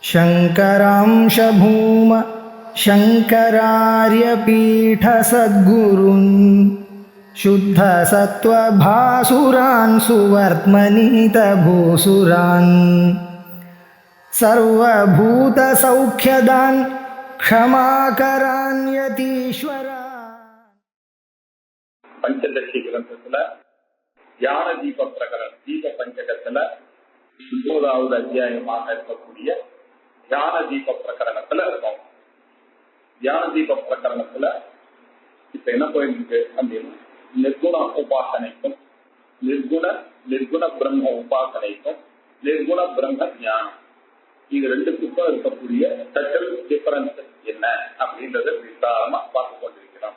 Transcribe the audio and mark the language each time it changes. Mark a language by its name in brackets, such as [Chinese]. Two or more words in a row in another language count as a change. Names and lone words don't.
[Sanskrit] शङ्करांश भूम शङ्करार्यपीठसद्गुरून् शुद्धसत्त्वभासुरान् सुवर्त्मनीतभूसुरान् सर्वभूतसौख्यदान् क्षमाकरान् यतीश्वरान्. [Tamil] பஞ்சதசி கிரந்தத்துல ஞான தீப பிரகரணம் தீப பஞ்சகத்துல 9வது அத்தியாயமாக இருக்கக்கூடிய ஞான தீப பிரகரணத்துல இருக்கும். ஞான தீப பிரகரணத்துல இப்ப என்ன போயிருக்கு அப்படின்னா நிர்குண உபாசனைக்கும் நிர்குண பிரம்ம உபாசனைக்கும் நிர்குண பிரம்ம ஞானம் இது ரெண்டுக்கும் இருக்கக்கூடிய [English] special difference [Tamil] என்ன அப்படின்றத விசாரமா பார்த்து கொண்டிருக்கிறோம்.